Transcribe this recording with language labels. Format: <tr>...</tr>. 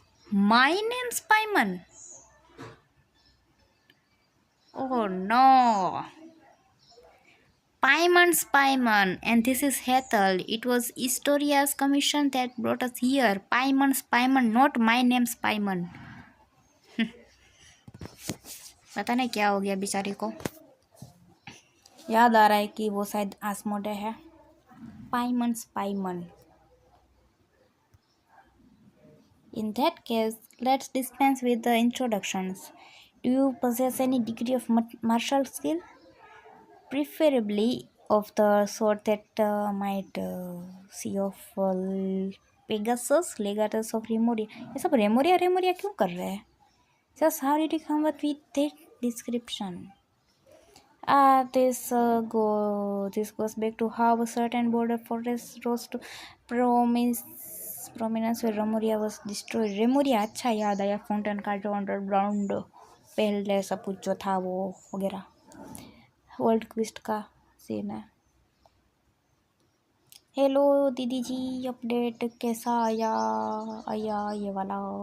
<en>My name's Paiman. Oh no. Paiman's Paiman. And this is Hethel. It was Historia's commission that brought us here. Paiman's Paiman, not my name's Paiman.</en> <hi>पता नहीं क्या हो गया बेचारी को. याद आ रहा है कि वो शायद आसमोडे है.</hi> <en>Paiman's Paiman. In that case, let's dispense with the introductions. Do you possess any degree of martial skill? Preferably of the sort that might see of Pegasus, Legatus of Remoria.</en> <hi>ये सब रेमोरिया रेमोरिया क्यों कर रहे हैं?</hi> <en>Just how did you come up with that description? This goes back to how a certain border fortress rose to prominence where Remoria was destroyed.</en> <hi>Remoria अच्छा याद आया. Fountain का जो अंडरग्राउंड पहले सब कुछ जो था वो वगैरह वर्ल्ड क्विस्ट का सीन है. हेलो दीदी जी, अपडेट कैसा आया आया ये वाला.</hi>